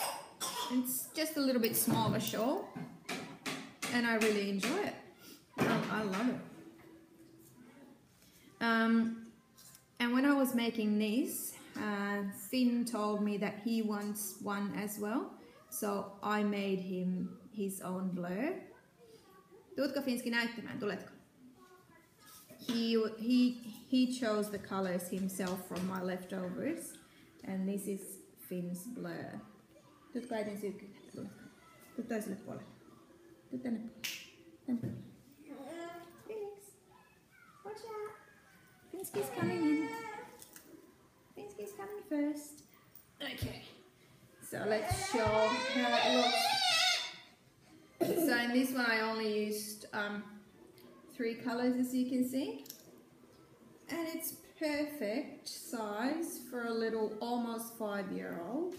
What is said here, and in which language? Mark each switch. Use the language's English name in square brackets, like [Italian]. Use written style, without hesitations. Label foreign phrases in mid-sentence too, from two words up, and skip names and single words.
[English] It's just a little bit smaller shawl, and I really enjoy it. I love it. And when I was making these, Finn told me that he wants one as well, so I made him his own blur. [Finnish] Tuutko Finski näyttämään? Tuletko? [English] He chose the colors himself from my leftovers, and this is Finn's blur. [Finnish] Tuutko äitin syykkyyn? Tuut toiselle puolelle. Tuut tänne puolelle. [English] Phoenix, watch out. Finski's coming in. Finski's coming first. Okay, so let's show how it looks. So in this one I only used 3 colors, as you can see, and it's perfect size for a little almost 5-year-old.